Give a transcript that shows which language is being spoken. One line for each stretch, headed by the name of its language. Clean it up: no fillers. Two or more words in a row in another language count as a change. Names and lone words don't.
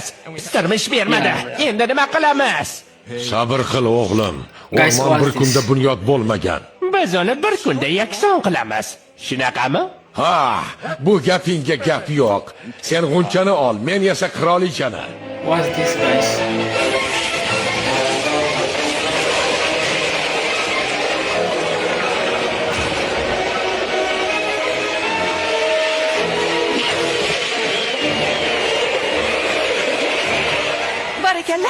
Uzbek: Sirmish bermadi. Endi nima qilamiz? Sabr qil o'g'lim.
English: Guys,
Uzbek: O'rmon
English: what's
Uzbek: bir
English: this?
Uzbek: kunda bunyod bo'lmagan. Biz uni bir kunda yakson qilamiz. Shunaqami? Ha, bu gapingga gap yo'q. Sen g'unchani ol, men esa qirolichani.
English: What's this, guys?
Uzbek: Barakalla.